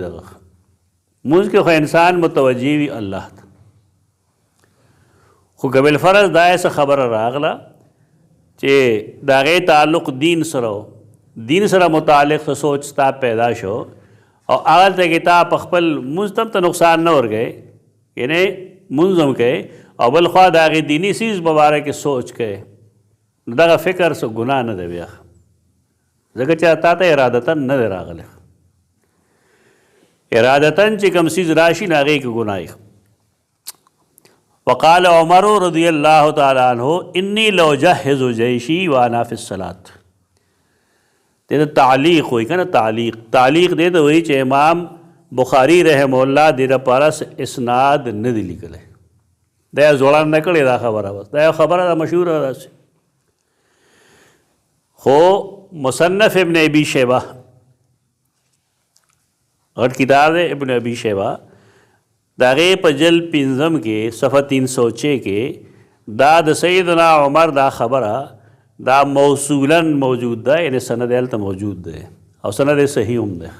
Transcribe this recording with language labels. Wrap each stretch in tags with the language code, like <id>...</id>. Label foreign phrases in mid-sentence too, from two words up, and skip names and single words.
<ps>دغه مونځ کې خو انسان متوجه وي الله ته، خو که بالفرض دا څه خبره راغله چې د هغې تعلق دین سره و، دین سره متعلق څه سوچ ستا پیدا شو او هغلته کې تا په خپل مونځ ته هم ته نقصان نه ورکوې، یعنې مونځ هم کوې او بل خوا د هغې دیني څیز په باره کې سوچ کوې، نو دغه فکر څه ګناه نه دی بیا، ځکه چې تا ته ارادتاً نه دی راغلی. ارادتاً چې کوم څیز راشي نو هغې کې ګناه.</ps> <ar>وقال عمر رضی اللہ تعالی عنہ انی لو جهز جیشی وانا فی الصلاة.</ar> <ps>دې ته تعلیق وایي که نه، تعلیق دې ته وایي چې امام بخاری</ps> <ar>رحم الله</ar> <ps>دې لپاره اسناد نه دی لیکلی، دا یې زوړه نه کړې دا خبره، بس دا یو خبره ده مشهوره داسې. خو مصنف ابن ابی شیبہ غټ کتاب دی ابن ابی شیبہ، د هغې په جلد 5 کې صفحه 306 کې دا د سیدنا عمر دا خبره دا موصولا موجود ده، یعنی سند هلته موجود ده او سند صحیح هم ده.</ps>